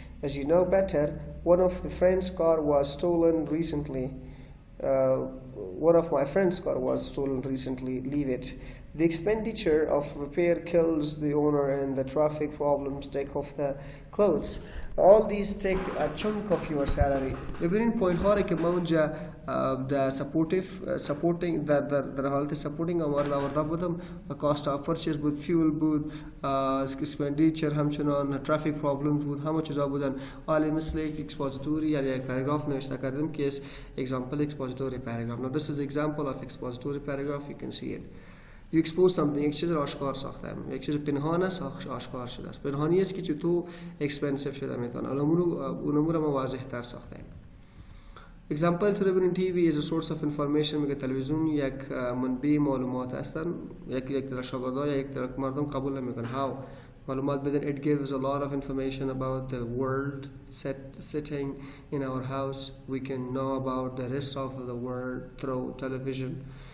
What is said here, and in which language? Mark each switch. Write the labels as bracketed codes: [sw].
[en] As you know better, one of the friend's car was stolen recently. One of my friend's car was stolen recently. Leave it. The expenditure of repair kills the owner, and the traffic problems take off the clothes. All these take a chunk of your salary. [fa] ببینین پوینت ها را که ما اونجا در supporting در حالت supporting آورده بودم. [en] cost of purchase [fa] بود، fuel بود، expenditure همچنان، [en] traffic problems [fa] بود، همه چیزا بودن. حالی مثل یک expository یا یک paragraph نوشته کردم که example expository paragraph. [en] Now this is example of expository paragraph. You can see it. You expose something. [fa] یک چیز را آشکار ساختم. یک چیز پنهان است آشکار شده است. پنهانی است که چطور expensive شده میتونه. اون امور ما واضح تر ساختیم. [en] Example television TV is a source of information. [fa] میگه تلویزیون یک منبع معلومات هستن. یک در شاگردان یا یک در مردم قبول نمیکنن. [en] How [fa] معلومات بدن. [en] It gives a lot of information about the world sitting in our house. We can know about the rest of the world through television.